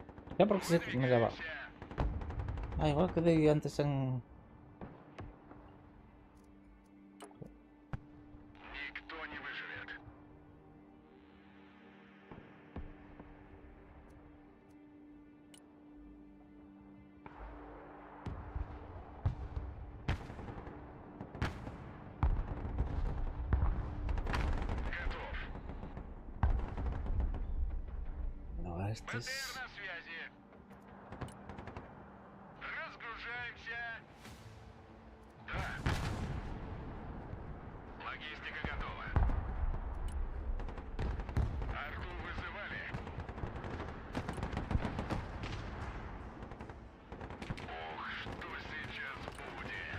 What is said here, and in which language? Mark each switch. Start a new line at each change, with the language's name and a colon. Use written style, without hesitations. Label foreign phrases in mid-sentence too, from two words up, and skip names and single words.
Spanish: Ya porque se me daba. Ah, igual que de antes en.
Russian: Никто не выживет. Готов.
Spanish: No, este
Russian: БТР
Spanish: es.
Russian: на связи. Разгружаемся. Да. Логистика готова. Арту вызывали. Ох, что сейчас будет.